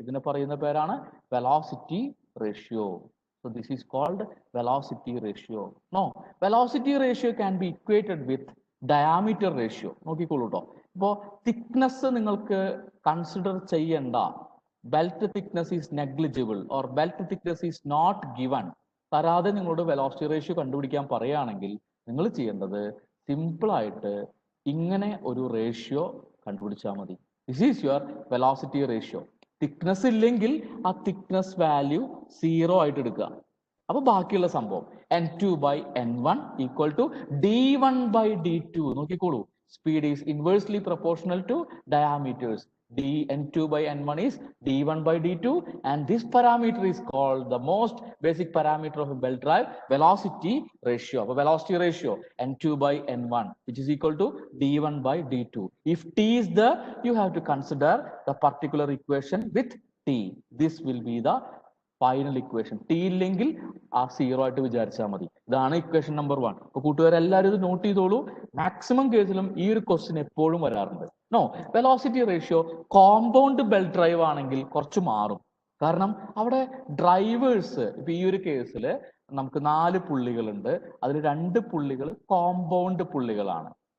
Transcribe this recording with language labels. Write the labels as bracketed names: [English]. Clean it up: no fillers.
[Malayalam] ഇതിനെ പറയുന്ന പേരാണ് velocity ratio. [English] So this is called velocity ratio. No, velocity ratio can be equated with diameter ratio. [Malayalam] നോക്കിക്കോളൂ കേട്ടോ. ഇപ്പോൾ തിക്നെസ് നിങ്ങൾക്ക് കൺസിഡർ ചെയ്യേണ്ട, [English] belt thickness is negligible or belt thickness is not given, [Malayalam] തരാതെ നിങ്ങളോട് വെലോസിറ്റി റേഷ്യോ കണ്ടുപിടിക്കാൻ പറയുകയാണെങ്കിൽ നിങ്ങൾ ചെയ്യേണ്ടത് സിമ്പിൾ ആയിട്ട് ഇങ്ങനെ ഒരു റേഷ്യോ കണ്ടുപിടിച്ചാൽ മതി. [English] This is your velocity ratio. [Malayalam] Thickness ഇല്ലെങ്കിൽ ആ തിക്നെസ് വാല്യൂ 0 ആയിട്ട് എടുക്കുക. അപ്പൊ ബാക്കിയുള്ള സംഭവം N2/N1 ഈക്വൽ ടു D1/D2. [English] നോക്കിക്കോളൂ, speed is inversely proportional to diameters. N2/N1 is D1/D2, and this parameter is called the most basic parameter of a belt drive, velocity ratio. So velocity ratio N2/N1, which is equal to D1/D2. If T is there, you have to consider the particular equation with T. This will be the final equation. [Malayalam] T ഇല്ലെങ്കിൽ ആ 0 ആയിട്ട് വിചാരിച്ചാൽ മതി. ഇതാണ് equation number 1. അപ്പൊ കൂട്ടുകാരെല്ലാവരും ഇത് not ചെയ്തോളൂ. Maximum കേസിലും ഈ ഒരു ക്വസ്റ്റ്യൻ എപ്പോഴും വരാറുണ്ട്. No, velocity ratio compound belt drive ആണെങ്കിൽ കുറച്ച് മാറും. കാരണം അവിടെ ഡ്രൈവേഴ്സ്, ഇപ്പൊ ഈ ഒരു കേസിൽ നമുക്ക് 4 പുള്ളികളുണ്ട്, അതിൽ 2 പുള്ളികൾ കോമ്പൗണ്ട് പുള്ളികളാണ്.